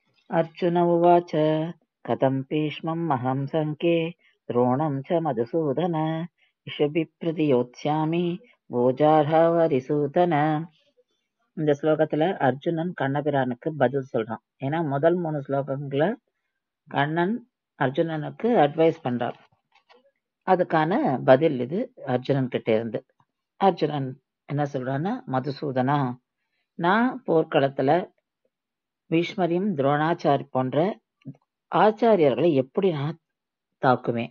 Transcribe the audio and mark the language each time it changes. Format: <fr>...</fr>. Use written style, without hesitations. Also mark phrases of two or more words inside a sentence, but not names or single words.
<sa>अर्जुन उवाच कथं भीष्मम् अहं सङ्ख्ये द्रोणं च मधुसूदन इषुभिप्रतियोत्स्यामि भोजार्हवरिसूदन.</sa> <ta>இந்த ஸ்லோகத்துல அர்ஜுனன் கண்ணபிரானுக்கு பதில் சொல்றான். ஏன்னா முதல் 3 ஸ்லோகங்கள கண்ணன் அர்ஜுனனுக்கு அட்வைஸ் பண்றான். அதுக்கான பதில் இது அர்ஜுனன் கிட்ட இருந்து. அர்ஜுனன் என்ன சொல்றான்னா, மதுசூதனா, நான் போர்க்களத்துல பீஷ்மரையும் துரோணாச்சாரி போன்ற ஆச்சாரியர்களை எப்படி நான் தாக்குவேன்?</ta>